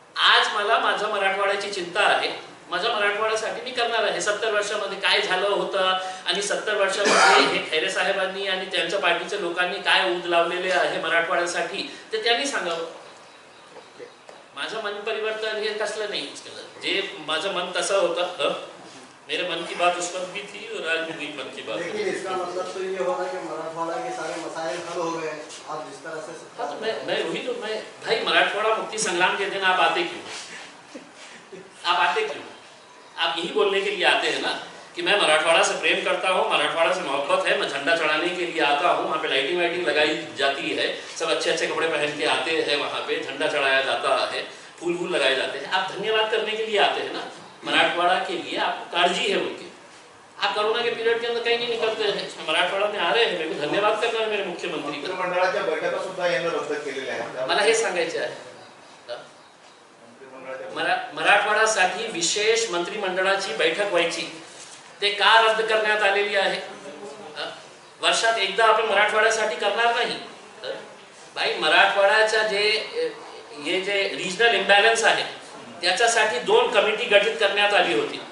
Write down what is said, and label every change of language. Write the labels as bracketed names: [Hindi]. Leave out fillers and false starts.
[Marathi] आज मला माझ्या मराठवाड्याची चिंता आहे, माझ्या मराठवाड्यासाठी मी करणार आहे. 70 वर्षामध्ये काय झालं होतं आणि 70 वर्षामध्ये हे खैरे साहेबांनी आणि त्यांच्या पार्टीच्या लोकांनी काय ऊद लावलेले आहे मराठवाड्यासाठी ते त्यांनी सांगावं. माझं मन परिवर्तन हे कसलं नाही. जे माझं मन तसं होतं, [Hindi] मेरे मन की बात उस पर भी थी और आज भी मन की बात. लेकिन इसका मतलब तो ये होगा कि मराठवाड़ा के सारे मसाइल हल हो गए आप जिस तरह से. मैं वही तो मैं भाई मराठवाड़ा मुक्ति संग्राम के दिन आप आते क्यों? आप यही बोलने के लिए आते हैं ना कि मैं मराठवाड़ा से प्रेम करता हूँ, मराठवाड़ा से मोहब्बत है, मैं झंडा चढ़ाने के लिए आता हूँ. वहाँ पे लाइटिंग वाइटिंग लगाई जाती है, सब अच्छे अच्छे कपड़े पहन के आते हैं, वहाँ पे झंडा चढ़ाया जाता है, फूल वूल लगाए जाते हैं. आप धन्यवाद करने के लिए आते हैं ना, मराठवाड़ा के लिए आपको काळजी है उनकी. आप कोरोना के पीरियड के अंदर कहीं नहीं निकलते हैं, मराठवाड़ा में आ रहे हैं, मेरे को धन्यवाद करना है मेरे मुख्यमंत्री का. [Marathi] मंडळाच्या बैठका सुद्धा यांना रद्द केलेल्या आहेत. मला हे सांगायचे आहे मराठवाड्यासाठी विशेष मंत्रिमंडळाची बैठक व्हायची, ते का रद्द करण्यात आलेली आहे? वर्षात एकदा आपण मराठवाड्यासाठी करणार नाही. भाई मराठवाड्याच्या जे रिजनल इम्बॅलन्स आहे त्याच्यासाठी 2 कमिटी गठीत करण्यात आली होती.